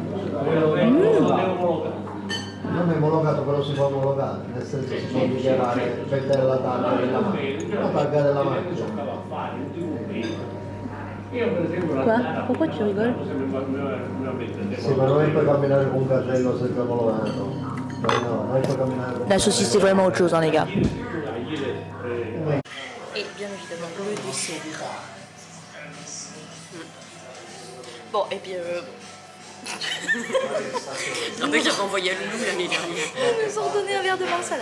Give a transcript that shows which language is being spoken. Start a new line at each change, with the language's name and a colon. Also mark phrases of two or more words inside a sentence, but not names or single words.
Italian: Non è omologato, però si può omologare, nel senso si può dichiarare vendere la targa della macchina, la targa della macchina.
French: Quoi? Pourquoi tu rigoles?
Italian: Sì, ma non puoi camminare con un carrello senza omologato. No, non puoi camminare con...
French: La saucisse c'est vraiment autre chose, hein, les gars. Et bien évidemment le dessert. Bon, et puis non mais j'ai renvoyé à Loulou l'année dernière. Ils nous ont donné un verre de marsala.